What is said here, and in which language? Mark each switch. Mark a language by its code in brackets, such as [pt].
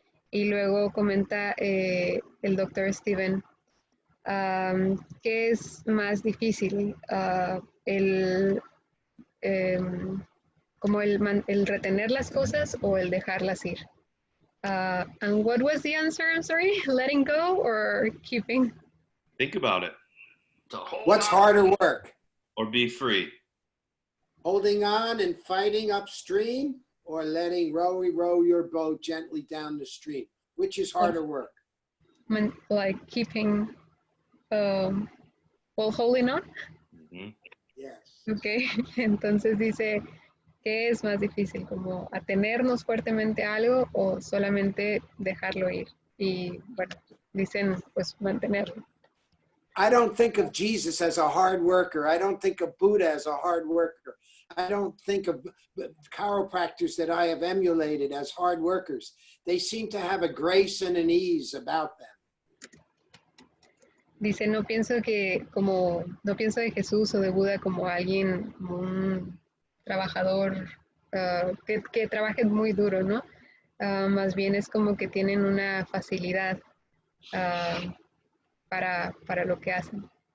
[es] Y luego comenta el doctor Steven, ¿qué es más difícil? Como el retener las cosas o el dejarlas ir. [en] And what was the answer? I'm sorry, letting go or keeping? think about it. What's harder work? Or be free. Holding on and fighting upstream or letting row your boat gently down the stream? Which is harder work? Like keeping, while holding on? Mm-hmm. Yes. [es] Ok, entonces dice, ¿qué es más difícil? ¿Como atenernos fuertemente a algo o solamente dejarlo ir? Y bueno, dicen pues mantenerlo. [en] I don't think of Jesus as a hard worker. I don't think of Buddha as a hard worker. I don't think of chiropractors that I have emulated as hard workers. They seem to have a grace and an ease about them. [es] Dice, no pienso de Jesús o de Buda como alguien, como un trabajador que trabaje muy duro, ¿no? Más bien es como que tienen una facilidad para lo que hacen.